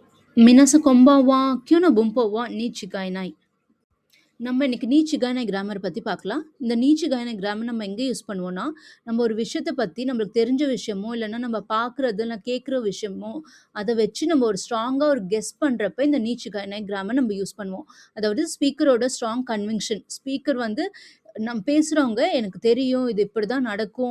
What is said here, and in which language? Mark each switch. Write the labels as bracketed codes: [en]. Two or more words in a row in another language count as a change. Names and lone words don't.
[ja] 皆さんこんばんは。今日の文法はに違いない。 [ta] நம்ம இன்னைக்கு நீச்சிகான கிராமர் பத்தி பார்க்கலாம். இந்த நீச்சிகான கிராமர் நம்ம எங்க யூஸ் பண்ணுவோம்னா, நம்ம ஒரு விஷயத்த பத்தி நம்மளுக்கு தெரிஞ்ச விஷயமோ, இல்லன்னா நம்ம பார்க்குறது, இல்ல கேட்குற விஷயமோ, அத வச்சு நம்ம ஒரு ஸ்ட்ராங்கா ஒரு கெஸ் பண்றப்ப இந்த நீச்சிகான கிராமர் நம்ம யூஸ் பண்ணுவோம். அதாவது ஸ்பீக்கரோட [en] strong conviction. [ta] ஸ்பீக்கர் வந்து பேசுறவங்க எனக்கு தெரியும் இது இப்படிதான் நடக்கும்.